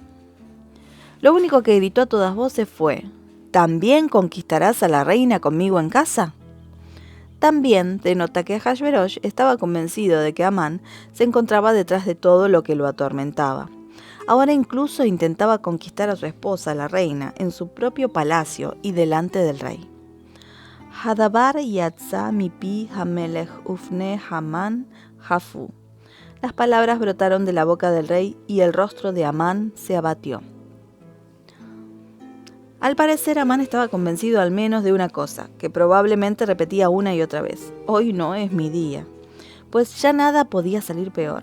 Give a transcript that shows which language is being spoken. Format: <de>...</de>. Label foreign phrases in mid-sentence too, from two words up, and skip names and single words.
<es>Lo único que gritó a todas voces fue: ¿también conquistarás a la reina conmigo en casa? También denota que Ahasverosh estaba convencido de que Amán se encontraba detrás de todo lo que lo atormentaba. Ahora incluso intentaba conquistar a su esposa, la reina, en su propio palacio y delante del rey.</es> <he>הדבר יצא מפי המלך ופני המן חפו.</he> <es>Las palabras brotaron de la boca del rey y el rostro de Amán se abatió. Al parecer, Amán estaba convencido al menos de una cosa, que probablemente repetía una y otra vez: hoy no es mi día, pues ya nada podía salir peor.</es>